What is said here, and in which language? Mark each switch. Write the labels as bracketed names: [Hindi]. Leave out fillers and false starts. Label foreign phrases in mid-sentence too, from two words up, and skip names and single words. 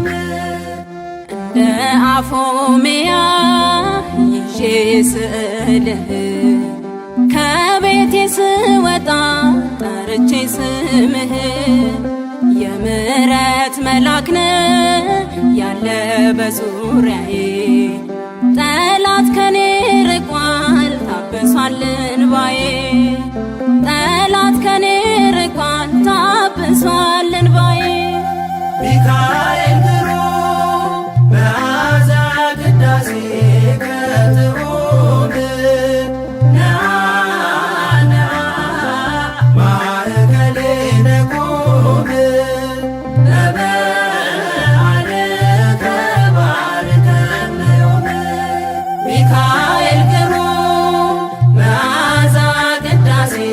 [Amharic] እንደ አፎምያ ይዤ ስእልህ ከቤቴ ስወጣ ጠርቼ ስምህ የምሕረት መልአክ ነህ ያለ በዙሪያዬ ጠላት ከኔ ርቋል ታብሷል እንባዬ ጠላት ከኔ ርቋል ታብሷል እንባዬ [Geez] ሚካኤል ግሩም መዓዛ ቅዳሴ ከጥዑም ነአ ነአ ማእከሌነ ቁም በበዓል ተባርከነ ዮም ሚካኤል ግሩም መዓዛ ቅዳሴ